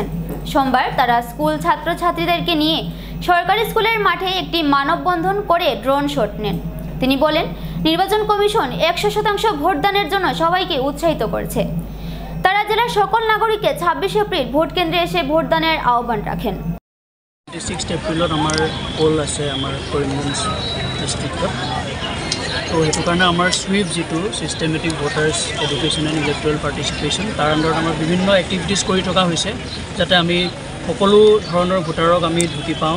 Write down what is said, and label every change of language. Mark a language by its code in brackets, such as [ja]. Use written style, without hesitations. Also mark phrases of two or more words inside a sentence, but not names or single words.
[bn] সোমবার তারা স্কুল ছাত্রছাত্রীদেরকে নিয়ে সরকারি স্কুলের মাঠে একটি মানববন্ধন করে ড্রোন শট নেন। তিনি বলেন, নির্বাচন কমিশন 100% ভোটদানের জন্য সবাইকে উৎসাহিত করছে। তারা জেলার সকল নাগরিককে 26 এপ্রিল ভোট কেন্দ্রে এসে ভোটদানের আহ্বান রাখেন। [as] 26 এপ্ৰিলত আমাৰ পোল আছে আমাৰ কৰিমগঞ্জ ডিষ্ট্ৰিক্টত। তো সেইটো কাৰণে আমাৰ সুইপ যিটো [en] Systematic Voters' Education and Electoral Participation, [as] তাৰ আণ্ডাৰত আমাৰ বিভিন্ন এক্টিভিটিছ কৰি থকা হৈছে, যাতে আমি সকলো ধৰণৰ ভোটাৰক আমি ঢুকি পাওঁ।